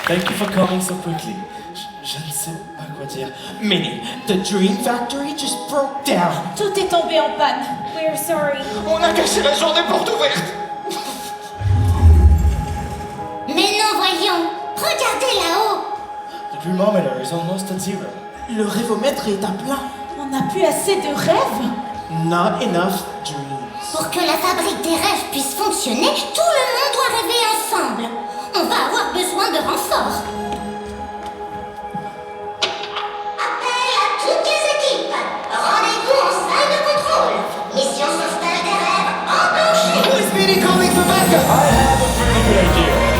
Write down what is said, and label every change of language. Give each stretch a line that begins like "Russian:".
English: you for coming so quickly.
French: Je ne sais pas quoi dire.
English: Minnie, the Dream Factory just broke down.
French: Tout est tombé en panne.
English: We're sorry.
French: On a cassé la journée porte ouverte. Mais non, voyons. Regardez là-haut.
English: The Dreamometer is almost at zero.
French: Le rêvomètre est à plat. On n'a plus assez de rêves.
English: Not enough dreams.
French: Pour que la fabrique des rêves puisse fonctionner, tout le monde doit rêver ensemble. On va avoir besoin de renforts. Appel à toutes les équipes. Rendez-vous en salle de contrôle. Mission sauvetage des rêves enclenchée.
English: Who is Minnie calling for backup? I have a pretty good idea.